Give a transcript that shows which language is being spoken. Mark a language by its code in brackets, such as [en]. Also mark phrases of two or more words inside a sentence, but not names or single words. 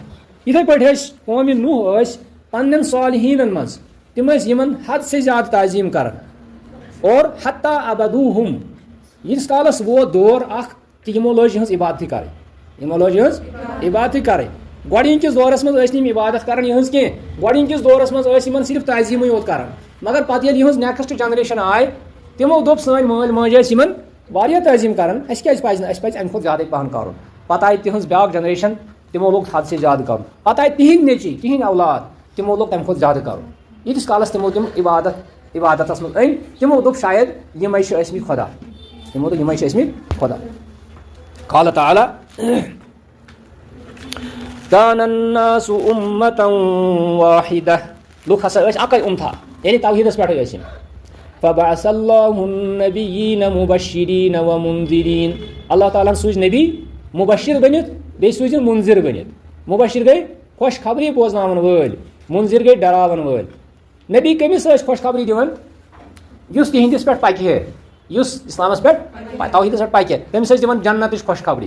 [ks] یِتھٕے پٲٹھۍ ٲسۍ قومِ نوح ٲسۍ پننٮ۪ن صالحیٖنن منٛز، تِم ٲسۍ یِمن حد سے زیادٕ تعظیم کران، اور [ar] حتیٰ عبدوٗہُم، [ks] ییٖتِس کالس ووت دور اکھ کہِ یِمو لٲج یِہٕنٛز عبادتٕے کرٕنۍ، یِمو لٲج یِہٕنٛز عبادتٕے کرٕنۍ۔ گۄڈٕنِکِس دورس منٛز ٲسۍ نہٕ یِم عبادت کران یِہٕنٛز کینٛہہ، گۄڈٕنِکِس دورس منٛز ٲسۍ یِمن صرف تعظیٖمٕے یوت کران، مگر پتہٕ ییٚلہِ یِہٕنٛز [en] next generation [ks] آیہِ، تِمو دوٚپ سٲنۍ مٲلۍ ماجہِ ٲسۍ یِمن واریاہ تعظیٖم کران، اَسہِ کیازِ پزِ نہٕ، اَسہِ پزِ اَمہِ کھۄتہٕ زیادٕے پہن کرُن۔ پتہٕ آیہِ تِہٕنٛز بیاکھ جنریشن، تِمو لوگ حد سے زیادٕ کرُن۔ پتہٕ آیہِ تِہنٛدۍ نیٚچی، تِہنٛدۍ اولاد، تِمو لوگ تَمہِ کھۄتہٕ زیادٕ کرُن۔ ییٖتِس کالس تِمو تِم عبادتس منٛز أنۍ، تِمو دوٚپ شاید یِمے چھِ ٲسمٕتۍ خۄدا، تِمو دوٚپ یِمے چھِ ٲسمٕتۍ خۄدا۔ [ar] قال تعالیٰ كان الناس أمة واحدة، [ks] لُکھ ہسا ٲسۍ اکٕے اُمتھا، یعنی توحیٖدس پٮ۪ٹھٕے ٲسۍ یِم۔ [ar] فبعث الله النبيين مبشرين ومنذرين، [ks] اللہ تعالیٰ ہن سوٗزۍ نبی مبشر بٔنِتھ، بیٚیہِ سوٗزِن مُنذِر بٔنِتھ۔ مبشر گٔے خۄش خبری بوزناون وٲلۍ، مُنذِر گٔے ڈراون وٲلۍ۔ نبی کٔمِس ٲسۍ خۄش خبری دِوان؟ یُس تِہنٛدِس پٮ۪ٹھ پکہِ ہے، یُس اسلامس پٮ۪ٹھ توحیٖدس پٮ۪ٹھ پکہِ، تٔمِس ٲسۍ دِوان جنتٕچ خۄش خبری۔